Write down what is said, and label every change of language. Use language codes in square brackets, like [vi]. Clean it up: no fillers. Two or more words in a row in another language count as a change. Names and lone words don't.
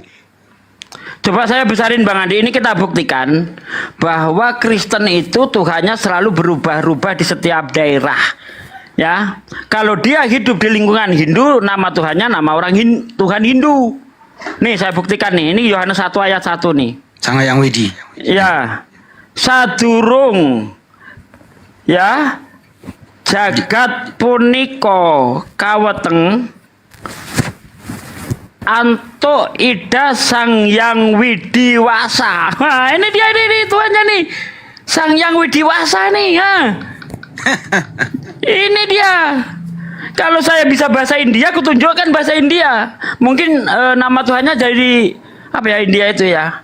[id] Coba saya besarin Bang Andi, ini kita buktikan bahwa Kristen itu Tuhannya selalu berubah-ubah di setiap daerah. Ya, kalau dia hidup di lingkungan Hindu, nama Tuhannya nama orang Tuhan Hindu. Nih saya buktikan nih, ini Yohanes 1 ayat 1 nih. Sangyang Widi. [ban] Ya, sadurung ya jagat puniko kaweteng antuk ida sang yang widiwasa. [id] Nah, ini dia ini Tuhannya nih. Sang yang widiwasa nih, ya. Ini dia. Kalau saya bisa bahasa India, aku tunjukkan bahasa India. Mungkin nama Tuhannya jadi apa ya India itu ya?